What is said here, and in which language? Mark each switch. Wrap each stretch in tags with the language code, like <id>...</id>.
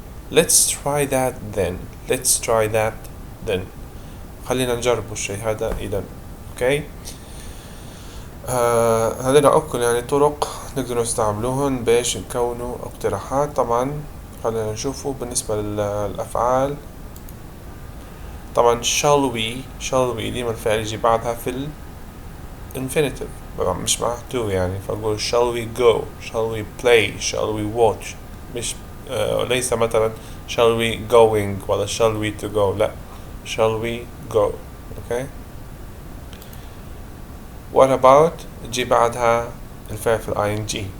<en>Let's try that then</en> <ar>خلينا نجرب الشيء هذا إذا okay. هذين أكل يعني طرق نقدر نستعملوهن باش نكونوا اقتراحات. طبعا خلينا نشوفوا بالنسبة للأفعال. طبعا shall we ديما الفعل يجي بعدها في infinitive مش مع to يعني فأقول</ar> <en>shall we go shall we play shall we watch</en> <ar>مش ليس مثلا</ar> <en>shall we going</en> <ar>ولا</ar> <en>shall we to go</en> <ar>لا shall we go okay. what about تجي بعدها الفعل في ing.</ar>